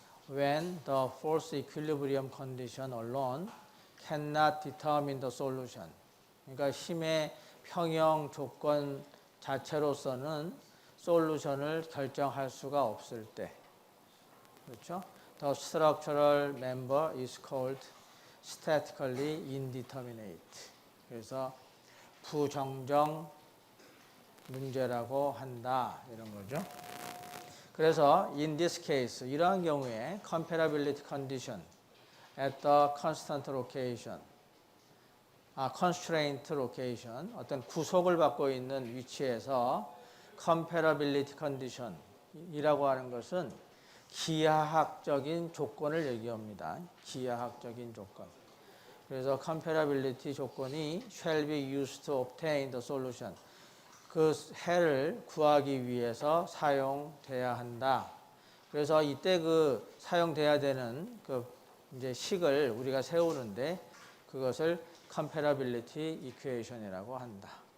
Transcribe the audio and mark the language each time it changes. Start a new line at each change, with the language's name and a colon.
English: When the force equilibrium condition alone cannot determine the solution.
Korean: 그러니까 힘의 평형 조건 자체로서는 솔루션을 결정할 수가 없을 때, 그렇죠?
English: The structural member is called statically indeterminate.
Korean: 그래서 부정적 문제라고 한다, 이런 거죠. 그래서
English: in this case,
Korean: 이러한 경우에
English: comparability condition at the constant location, constraint location,
Korean: 어떤 구속을 받고 있는 위치에서 comparability condition 이라고 하는 것은 기하학적인 조건을 얘기합니다. 기하학적인 조건. 그래서 comparability 조건이
English: shall be used to obtain the solution.
Korean: 그 해를 구하기 위해서 사용돼야 한다. 그래서 이때 그 사용돼야 되는 그 이제 식을 우리가 세우는데 그것을 comparability equation이라고 한다.